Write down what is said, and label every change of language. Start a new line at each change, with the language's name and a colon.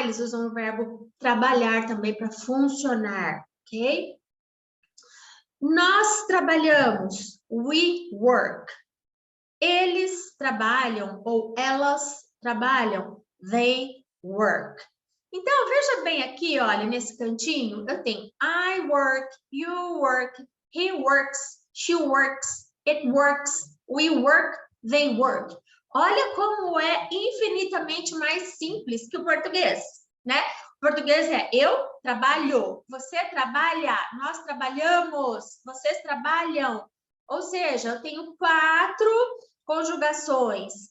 Portuguese: Eles usam o verbo trabalhar também para funcionar, ok? Nós trabalhamos, we work. Eles trabalham ou elas trabalham, they work.
English: Então, veja bem aqui, olha, nesse cantinho, eu tenho I work, you work, he works, she works, it works, we work, they work.
Portuguese: Olha como é infinitamente mais simples que o português, né? O português é eu trabalho, você trabalha, nós trabalhamos, vocês trabalham. Ou seja, eu tenho 4 conjugações.